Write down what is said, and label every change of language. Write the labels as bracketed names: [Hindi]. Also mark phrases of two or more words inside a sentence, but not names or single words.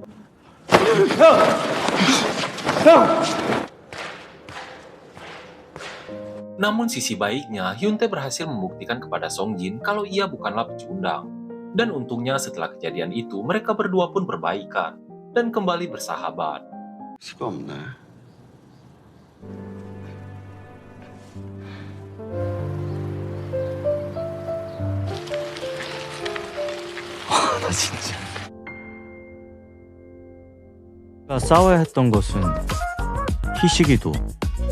[Indonesian] Namun sisi baiknya, Hyuntae berhasil membuktikan kepada Songjin kalau ia bukanlah pecundang. Dan untungnya setelah kejadian itu, mereka berdua pun berbaikan dan kembali bersahabat. [Korean] 수가 없네. 나 진짜. 싸워야 했던 것은 희식이도